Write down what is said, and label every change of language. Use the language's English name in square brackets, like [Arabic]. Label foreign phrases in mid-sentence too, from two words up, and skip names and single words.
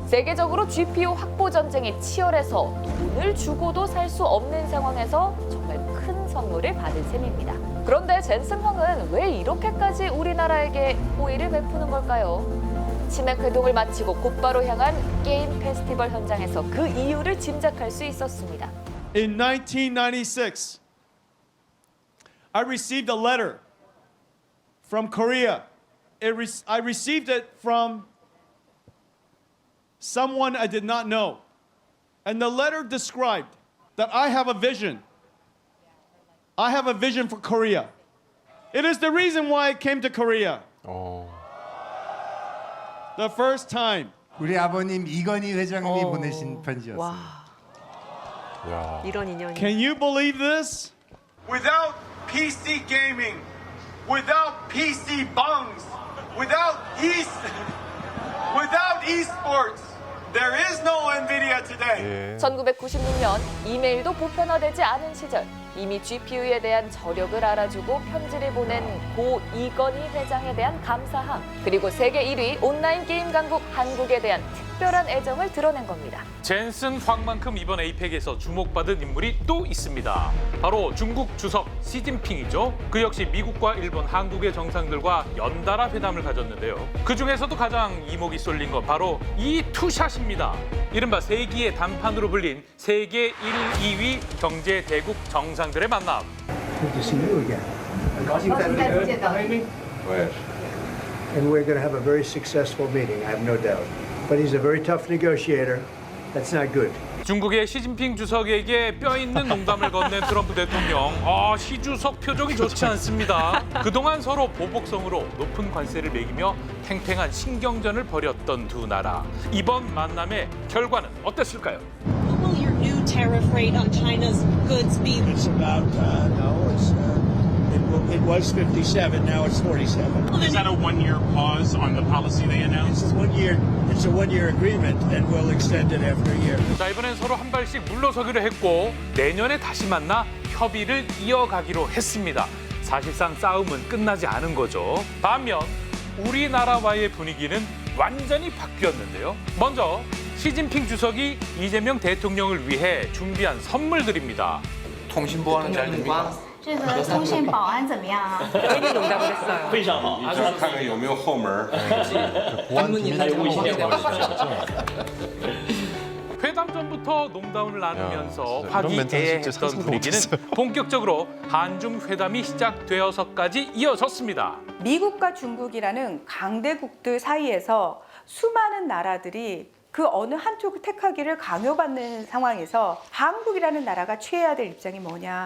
[Korean] 세계적으로 GPU 확보 전쟁이 치열해서 돈을 주고도 살 수 없는 상황에서 정말 큰 선물을 받은 셈입니다. 그런데 젠슨 황은 왜 이렇게까지 우리나라에게 호의를 베푸는 걸까요? 치맥 회동을 마치고 곧바로 향한 게임 페스티벌 현장에서 그 이유를 짐작할 수 있었습니다. [English] In 1996, I received a letter from Korea. I received it from someone I did not know. And the letter described that I have a vision. I have a vision for Korea. It is the reason why I came to Korea. The first time. [Korean] 우리 아버님 이건희 회장님이 어. 보내신 편지였습니다. 와, 야. 이런 인연이. [English] Can you believe this? Without PC gaming, without PC bungs, without esports, there is no NVIDIA today. [Korean] 1996년 이메일도 보편화되지 않은 시절 이미 GPU에 대한 저력을 알아주고 편지를 보낸 고 이건희 회장에 대한 감사함 그리고 세계 1위 온라인 게임 강국 한국에 대한 특별한 애정을 드러낸 겁니다. 젠슨 황만큼 이번 에이펙에서 주목받은 인물이 또 있습니다. 바로 중국 주석 시진핑이죠. 그 역시 미국과 일본, 한국의 정상들과 연달아 회담을 가졌는데요. 그중에서도 가장 이목이 쏠린 건 바로 이 투샷입니다. 이른바 세기의 단판으로 불린 세계 1, 2위 경제 대국 정상들의 만남. [English] Good to see you again. And we're going to have a very successful meeting, I have no doubt. But he's a very tough negotiator. That's not good. [Korean] 중국의 시진핑 주석에게 뼈 있는 농담을 건넨 트럼프 대통령. 시 주석 표정이 좋지 않습니다. 그동안 서로 보복성으로 높은 관세를 매기며 팽팽한 신경전을 벌였던 두 나라. 이번 만남의 결과는 어땠을까요? [English] What will your new tariff rate on China's goods be? It's about, It was 57. Now it's 47. Is that a one-year pause on the policy they announced? It's a one-year agreement, and we'll extend it after a year. [Korean] 자, 이번엔 서로 한 발씩 물러서기로 했고 내년에 다시 만나 협의를 이어가기로 했습니다. 사실상 싸움은 끝나지 않은 거죠. 반면 우리나라와의 분위기는 완전히 바뀌었는데요. 먼저 시진핑 주석이 이재명 대통령을 위해 준비한 선물들입니다. 통신보안은 잘 됩니까? [Chinese] 这个通信保安怎么样啊？ [Korean] 괜히 농담을 했어요. [Chinese] 非常好，看看有没有后门。 [Korean] 보안 비밀 회담 전부터 농담을 나누면서 야, 이런 멘트는 진짜 화기애애했던 상상도 분위기는 못했어요. 본격적으로 한중 회담이 시작되어서까지 이어졌습니다. 미국과 중국이라는 강대국들 사이에서 수많은 나라들이 그 어느 한쪽을 택하기를 강요받는 상황에서 한국이라는 나라가 취해야 될 입장이 뭐냐.